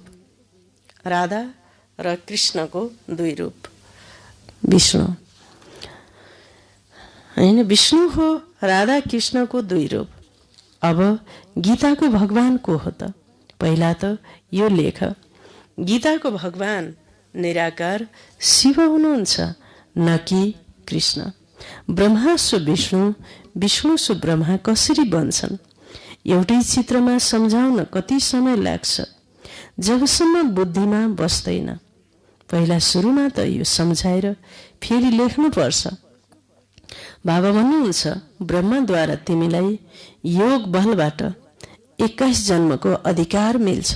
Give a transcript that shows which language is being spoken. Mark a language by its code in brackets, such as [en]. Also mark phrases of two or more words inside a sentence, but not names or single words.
[ne] राधा र कृष्णको दुई रूप विष्णु होइन। विष्णु हो राधा कृष्णको दुई रूप। अब गीताको भगवान को हो त? पहिला त यो लेख। गीताको भगवान निराकार शिव हुनुहुन्छ, न कि कृष्ण। ब्रह्मा सु विष्णु, विष्णु सु ब्रह्मा कसरी बन्छन् एउटै चित्रमा सम्झाउन कति समय लाग्छ जबसम्म बुद्धिमा बस्दैन। पहिला सुरुमा त यो सम्झाएर फेरि लेख्नुपर्छ। बाबा भन्नुहुन्छ ब्रह्माद्वारा तिमीलाई योग बलबाट 21 जन्मको अधिकार मिल्छ।